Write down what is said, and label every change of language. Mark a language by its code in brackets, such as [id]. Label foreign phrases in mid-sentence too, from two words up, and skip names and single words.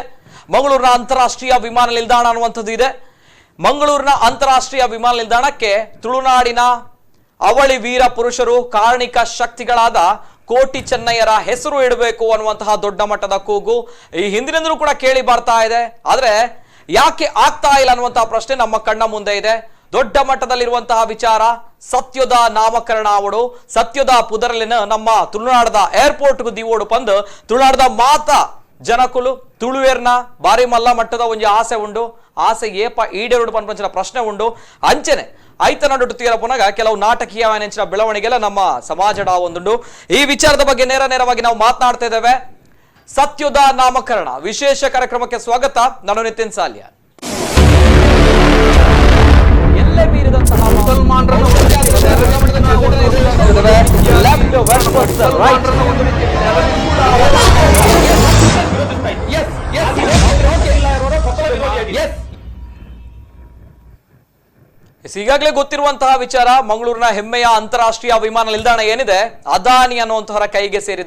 [kn] ಮಂಗಳೂರಿನ ಅಂತಾರಾಷ್ಟ್ರೀಯ ವಿಮಾನ ನಿಲ್ದಾಣ ಅನ್ನುವಂಥದ್ದು ಇದೆ. ಮಂಗಳೂರಿನ ಅಂತಾರಾಷ್ಟ್ರೀಯ ವಿಮಾನ ನಿಲ್ದಾಣಕ್ಕೆ ತುಳುನಾಡಿನ ಅವಳಿ ವೀರ ಪುರುಷರು, ಕಾರ್ಣಿಕ ಶಕ್ತಿಗಳಾದ ಕೋಟಿ ಚೆನ್ನಯ್ಯರ ಹೆಸರು ಇಡಬೇಕು ಅನ್ನುವಂತಹ ದೊಡ್ಡ ಮಟ್ಟದ ಕೂಗು ಈ ಹಿಂದಿನಿಂದಲೂ ಕೂಡ ಕೇಳಿ ಬರ್ತಾ ಇದೆ. ಆದ್ರೆ ಯಾಕೆ ಆಗ್ತಾ ಇಲ್ಲ ಅನ್ನುವಂತಹ ಪ್ರಶ್ನೆ ನಮ್ಮ ಕಣ್ಣ ಮುಂದೆ ಇದೆ. ದೊಡ್ಡ ಮಟ್ಟದಲ್ಲಿರುವಂತಹ ವಿಚಾರ, [tcy] ಸತ್ಯದ ನಾಮಕರಣ ಅವಡು ಸತ್ಯದ ಪುದರಲಿನ ನಮ್ಮ ತುಳುನಾಡದ ಏರ್ಪೋರ್ಟ್ಗೂ ದೀವೋಡು ಬಂದು ತುಳುನಾಡದ ಮಾತ ಜನಕುಲು ತುಳುವೇರ್ನ ಬಾರಿ ಮಲ್ಲ ಮಟ್ಟದ ಒಂದು ಆಸೆ ಉಂಡು. ಆಸೆ ಏಪ ಈಡೇರುಡು ಪಂಚನ ಪ್ರಶ್ನೆ ಉಂಡು. ಅಂಚನೆ ಐತನಡು ತೀರಪುನಾಗ ಕೆಲವು ನಾಟಕೀಯ ಬೆಳವಣಿಗೆಲ್ಲ ನಮ್ಮ ಸಮಾಜದ ಒಂದುಂಡು. [kn] ಈ ವಿಚಾರದ ಬಗ್ಗೆ ನೇರವಾಗಿ ನಾವು ಮಾತನಾಡ್ತಾ ಇದ್ದೇವೆ. ಸತ್ಯದ ನಾಮಕರಣ ವಿಶೇಷ ಕಾರ್ಯಕ್ರಮಕ್ಕೆ ಸ್ವಾಗತ. ನಾನು ನಿತಿನ್ ಸಾಲ್ಯ. ಎಲ್ಲೇ ಮೀರಿದಂತಹ ಮುಸಲ್ಮಾನರನ್ನು ಈಗಾಗಲೇ ಗೊತ್ತಿರುವಂತಹ ವಿಚಾರ, ಮಂಗಳೂರಿನ ಹೆಮ್ಮೆಯ ಅಂತಾರಾಷ್ಟ್ರೀಯ ವಿಮಾನ ನಿಲ್ದಾಣ ಏನಿದೆ, ಅದಾನಿ ಅನ್ನುವಂತಹವರ ಕೈಗೆ ಸೇರಿದೆ.